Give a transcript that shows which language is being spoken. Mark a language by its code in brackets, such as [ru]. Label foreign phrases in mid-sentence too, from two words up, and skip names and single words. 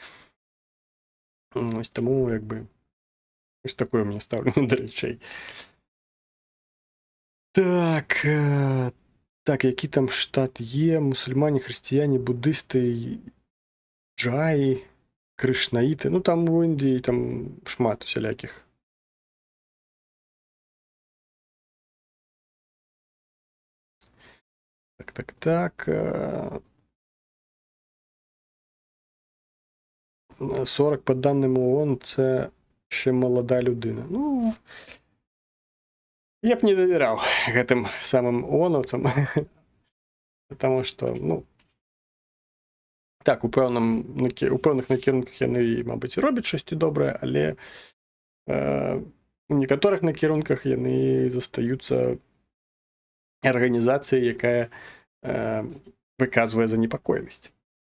[be] Ось таму, як бы, ось такое мне стаўленне да рэчэй. [uk] Так, які там штат є? [be] Мусульмане, хрысціяне, буддысты, джаі, крышнаіты. Ну, там у Індіі там шмат усялякіх. Так. [uk] 40, по даним ООН, це ще молода людина. [be] Ну, я б не давяраў гэтым самым ООНовцам, [ru] потому што, [be] ну, так, у пэўных накірунках яны, мабыць, робяць штосьці добрае, але у некаторых накірунках яны застаюцца арганізацыяй, якая выказвае занепакоенасць.